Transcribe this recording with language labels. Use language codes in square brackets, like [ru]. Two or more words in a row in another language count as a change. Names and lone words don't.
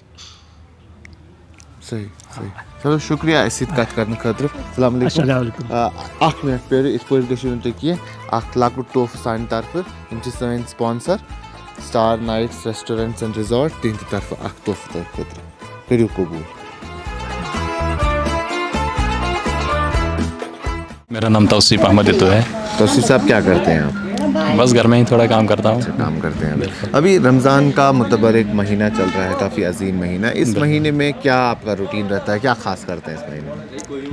[ks] صحیح صحیح چلو شُکریہ اَسہِ سۭتۍ کَتھ کرنہٕ خٲطرٕ. [ar] السلام علیکم. [ks] اکھ منٹ پیٲرِو یِتھ پٲٹھۍ گٔژھِو نہٕ تُہۍ کینٛہہ. اکھ لۄکُٹ طوفہٕ سانہِ طرفہٕ یِم چھِ سٲنۍ سپانسر سٹار نایٹس ریسٹورنٹس اینڈ ریزارٹ تِہنٛدِ طرفہٕ اکھ طوفہٕ تۄہہِ خٲطرٕ کٔرِو قبوٗل. [ur] میرا نام توصیف احمد اتو ہے. توصیف صاحب کیا کرتے ہیں آپ؟ بس گھر میں ہی تھوڑا کام کرتا ہوں. کام کرتے ہیں. ابھی رمضان کا متبرک مہینہ چل رہا ہے, کافی عظیم مہینہ. اس مہینے میں کیا آپ کا روٹین رہتا ہے, کیا خاص کرتے ہیں اس مہینے میں؟